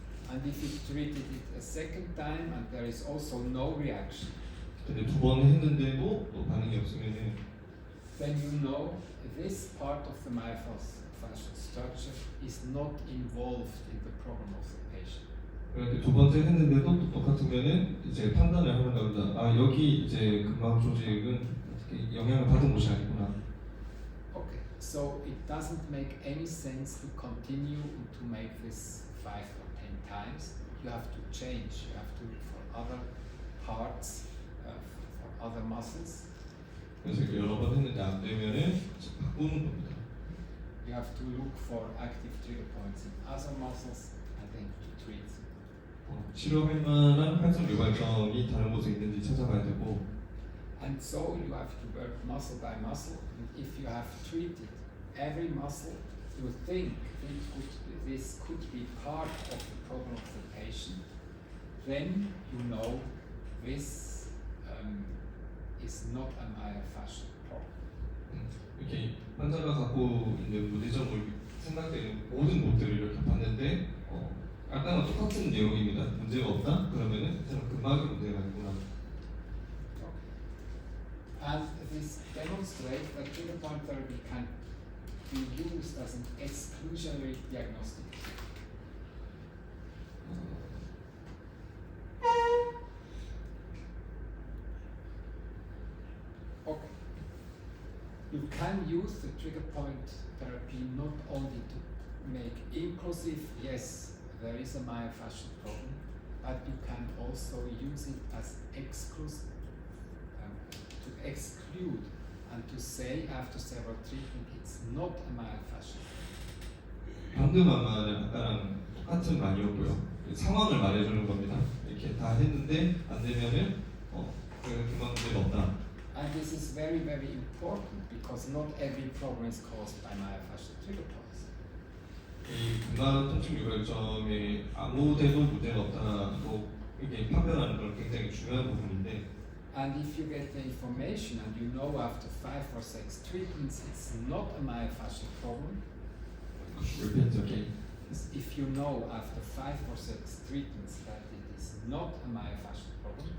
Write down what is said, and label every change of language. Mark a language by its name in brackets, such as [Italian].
[English] And if you treated it a second time and there is also no reaction, [Korean] 근데 두 번 했는데도 또 반응이 없으면은 [English] then you know this part of the myofascial structure is not involved in the problem of the patient. [Korean] 이렇게 두 번째 했는데도 또 똑같으면은 이제 판단을 하는 겁니다. 아 여기 이제 근막 조직은 영향을 받은 곳이 아니구나. [English] Okay, so it doesn't make any sense to continue to make this 5 or 10 times. You have to change. You have to look for other parts, for other muscles. [Korean] 그래서 여러 번 했는데 안 되면은 바꾸는 겁니다. [English] You have to look for active trigger points in other muscles and then to treat them. [Korean] 치료할 만한 활성 유발점이 다른 곳에 있는지 찾아봐야 되고 [English] And so you have to work muscle by muscle. And if you have treated every muscle, you think this could be part of the problem of the patient, then you know this is not a myofascial problem. [Korean] 이렇게 환자가 갖고 있는 문제점을 생각되는 모든 곳들을 이렇게 봤는데 아까랑 똑같은 내용입니다. 문제가 없다? 그러면은 이 사람 근막의 문제가 있구나. [English] And this demonstrates that trigger point therapy can be used as an exclusionary diagnostic. Okay. You can use the trigger point therapy not only to make inclusive, yes, there is a myofascial problem, but you can also use it as exclusive, to exclude and to say after several treatments it's not a myofascial problem. [Korean] 방금 한 말은 아까랑 똑같은 말이었고요. 상황을 말해주는 겁니다. 이렇게 다 했는데 안 되면은 그만 문제가 없다. [English] And this is very, very important because not every problem is caused by myofascial trigger points. [Korean] 이 근간 통증 유발점에 아무데도 문제가 없다고 이게 판별하는 건 굉장히 중요한 부분인데 [English] And if you get the information and you know after 5 or 6 treatments it's not a myofascial problem, repeat again. if you know after 5 or 6 treatments that it is not a myofascial problem,